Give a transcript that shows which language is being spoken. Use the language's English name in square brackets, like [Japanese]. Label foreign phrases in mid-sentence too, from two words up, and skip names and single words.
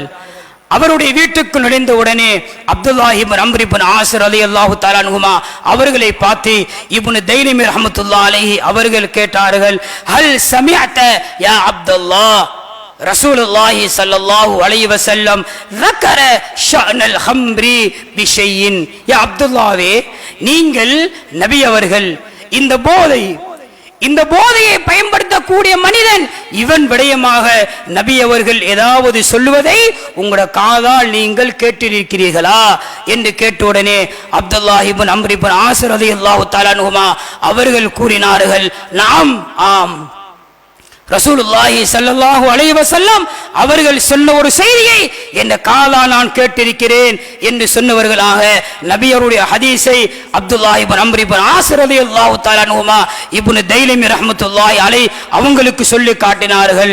[Tamil] அவருடைய வீட்டுக்கு நுழைந்த உடனே அப்துல்லாஹ் இப்னு அம்ர் இப்னு ஆஸ் [Arabic] رضي الله تعالى عنهما [Tamil] அவர்களை பார்த்து இப்னு தைலமி [Arabic] رحمة الله عليه [Tamil] அவர்கள் கேட்டார்கள், [Arabic] هل سمعت يا عبد الله رسول الله صلى الله عليه وسلم ذكر شأن الخمر بشيء. [Tamil] யா அப்துல்லாஹ்வே, நீங்கள் நபி அவர்கள் இந்த போதையை பயன்படுத்தக்கூடிய மனிதன் இவன் விடயமாக நபி அவர்கள் ஏதாவது சொல்லுவதை உங்களோட காதால் நீங்கள் கேட்டிருக்கிறீர்களா என்று கேட்டவுடனே அப்துல்லாஹ் இப்னு அம்ர் இப்னு ஆஸ் [Arabic] رضي الله تعالى عنهما [Tamil] அவர்கள் கூறினார்கள், நாம், ஆம், [Arabic] رسول الله صلى الله عليه وسلم [Tamil] அவர்கள் சொன்ன ஒரு செய்தியை என்ற காதால் நான் கேட்டிருக்கிறேன் என்று சொன்னவர்களாக நபி அவருடைய ஹதீஸை அப்துல்லாஹ் இப்னு அம்ர் இப்னு ஆஸ் [Arabic] رضي الله تعالى عنهما [Tamil] இப்னு தைலமி [Arabic] رحمة الله عليه [Tamil] அவங்களுக்கு சொல்லி காட்டினார்கள்.